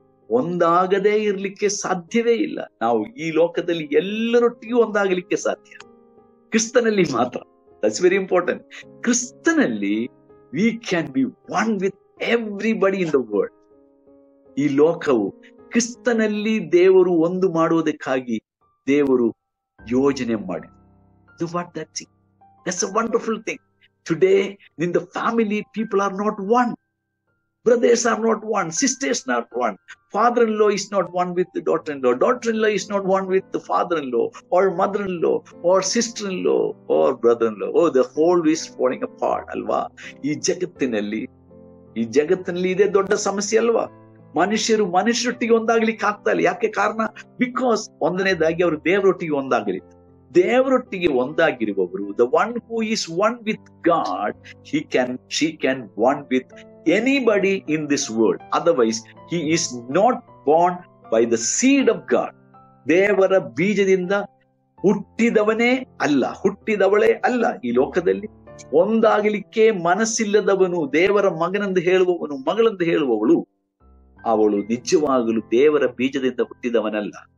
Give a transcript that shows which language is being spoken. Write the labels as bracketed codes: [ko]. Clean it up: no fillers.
[kn] ಒಂದಾಗದೇ ಇರ್ಲಿಕ್ಕೆ ಸಾಧ್ಯವೇ ಇಲ್ಲ. ನಾವು ಈ ಲೋಕದಲ್ಲಿ ಎಲ್ಲರೊಟ್ಟಿಗೂ ಒಂದಾಗಲಿಕ್ಕೆ ಸಾಧ್ಯ, ಕ್ರಿಸ್ತನಲ್ಲಿ ಮಾತ್ರ. [en] That's very important. ಕ್ರಿಸ್ತನಲ್ಲಿ we can be one with everybody in the world. [kn] ಈ ಲೋಕವು ಕ್ರಿಸ್ತನಲ್ಲಿ ದೇವರು ಒಂದು ಮಾಡುವುದಕ್ಕಾಗಿ ದೇವರು ಯೋಜನೆ ಮಾಡಿದ. [en] What that thing? That's a wonderful thing. Today in the family, people are not one. Brothers are not one. Sisters are not one. Father-in-law is not one with the daughter-in-law. Daughter-in-law is not one with the father-in-law or mother-in-law or sister-in-law or brother-in-law. Oh, the whole is falling apart. [kn] Alva. ಈ ಜಗತ್ತಿನಲ್ಲಿ ಇದೇ ದೊಡ್ಡ ಸಮಸ್ಯೆ ಅಲ್ವಾ? ಮನುಷ್ಯರೊಟ್ಟಿಗೆ ಒಂದಾಗ್ಲಿಕ್ಕೆ ಆಗ್ತಾ ಇಲ್ಲ. ಯಾಕೆ ಕಾರಣ? ಬಿಕಾಸ್ ಒಂದನೇದಾಗಿ ಅವರು ದೇವರೊಟ್ಟಿಗೆ ಒಂದಾಗಲಿ. ದೇವರೊಟ್ಟಿಗೆ ಒಂದಾಗಿರುವವರು, [en] the one who is one with God, she can one with anybody in this world. Otherwise, he is not born by the seed of God. [kn] ದೇವರ ಬೀಜದಿಂದ ಹುಟ್ಟಿದವನೇ ಅಲ್ಲ, ಹುಟ್ಟಿದವಳೇ ಅಲ್ಲ. ಈ ಲೋಕದಲ್ಲಿ ಒಂದಾಗಲಿಕ್ಕೆ ಮನಸ್ಸಿಲ್ಲದವನು, ದೇವರ ಮಗನೆಂದು ಹೇಳುವವನು, ಮಗಳೆಂದು ಹೇಳುವವಳು, ಅವಳು ನಿಜವಾಗಲು ದೇವರ ಬೀಜದಿಂದ ಹುಟ್ಟಿದವನಲ್ಲ.